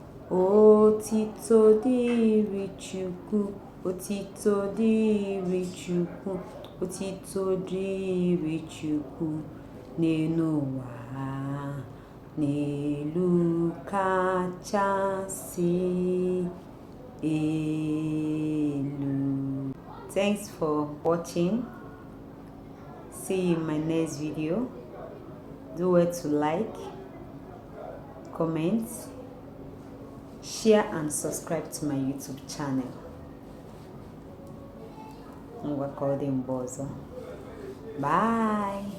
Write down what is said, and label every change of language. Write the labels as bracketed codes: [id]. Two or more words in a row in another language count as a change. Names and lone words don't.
[ig] Otito dịrị Chukwu, otito dịrị Chukwu, otito dịrị Chukwu n'elu ụwa, n'elu kachasị elu. [en] Thanks for watching. See you in my next video. Do well to like, comment, share and subscribe to my YouTube channel. [ig] Ngwa ka ọ dị mgbe ọzọ. Bye.